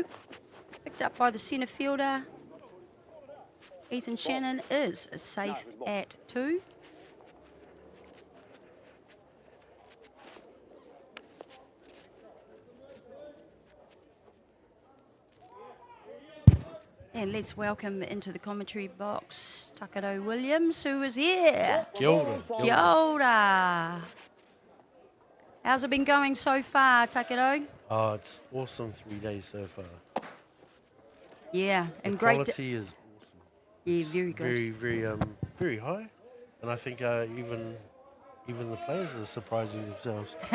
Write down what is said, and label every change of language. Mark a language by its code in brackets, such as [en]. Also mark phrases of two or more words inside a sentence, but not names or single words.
[en] Picked up by the centre fielder. Ethan Shannon is safe at 2. And let's welcome into the commentary box Takaro Williams, who is here. [mi] Kia ora. Kia ora. [en] How's it been going so far, Takaro? Oh, it's awesome 3 days so far. Yeah, and The great. quality is awesome. Yeah, It's very good. very high, and I think even the players are surprising themselves.